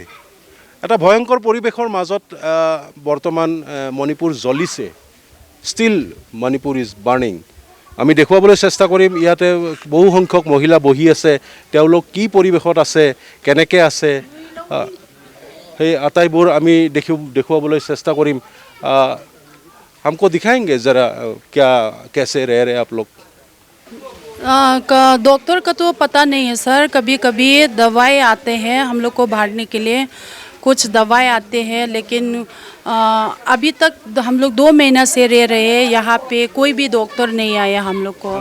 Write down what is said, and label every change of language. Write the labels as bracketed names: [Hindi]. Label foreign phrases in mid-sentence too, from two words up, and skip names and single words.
[Assamese] এটা ভয়ংকৰ পৰিৱেশৰ মাজত বৰ্তমান মণিপুৰ জ্বলিছে। [English] Still Manipur is burning. [Assamese] আমি দেখুৱাবলৈ চেষ্টা কৰিম ইয়াতে বহু সংখ্যক মহিলা বহি আছে, তেওঁলোক কি পৰিৱেশত আছে, কেনেকৈ আছে, সেই আটাইবোৰ আমি দেখুৱাবলৈ চেষ্টা কৰিম। [Hindi] हमको दिखाएंगे ज़रा क्या कैसे रह रहे आप लोग? डॉक्टर का तो पता नहीं है सर। कभी कभी दवाई आते हैं हम लोग को भागने के लिए, कुछ दवाई आते हैं, लेकिन अभी तक हम लोग 2 महीना से रह रहे हैं यहाँ पे, कोई भी डॉक्टर नहीं आया हम लोग को।